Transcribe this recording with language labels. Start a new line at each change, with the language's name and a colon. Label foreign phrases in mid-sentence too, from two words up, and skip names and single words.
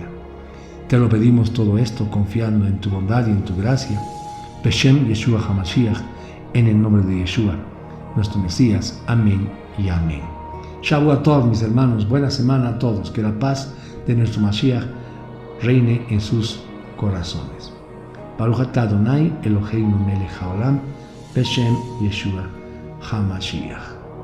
Spanish: Te lo pedimos todo esto confiando en tu bondad y en tu gracia.
Hebrew: בשם ישוע המשיח,
Spanish: en el nombre de Yeshua, nuestro Mesías. Amén y amén.
Hebrew: שבוע טוב,
Spanish: mis hermanos. Buena semana a todos. Que la paz de nuestro Mashiach reine en sus corazones.
Hebrew: ברוך אתה אדוני אלוהינו מלך העולם בשם ישוע המשיח.